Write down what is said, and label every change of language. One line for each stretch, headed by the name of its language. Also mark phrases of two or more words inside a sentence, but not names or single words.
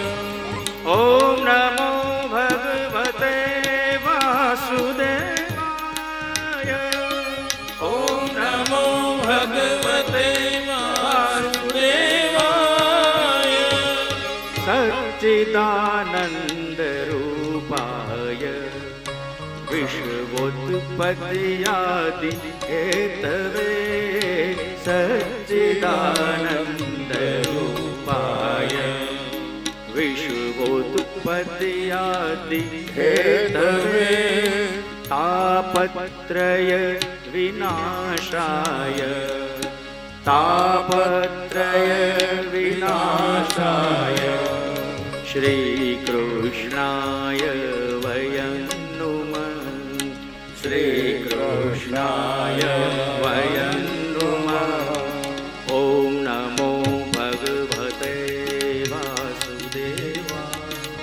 Sanskrit: ઓમ નમો ભગવતે વાસુદેવાય. ઓમ નમો ભગવતે વાસુદેવાય. સચ્ચિદાનંદ રૂપાય વિશ્વોત્પત્યાદિ હેતવે. સચ્ચિદાનંદ રૂપાય વિશ્વોત્પત્યાદિ હેતવે. તાપત્રય વિનાશાય. તાપત્રય વિનાશાય. શ્રી કૃષ્ણાય વયં નુમઃ. શ્રી કૃષ્ણાય વયં નુમઃ. ઓમ નમો ભગવતે વાસુદેવાય.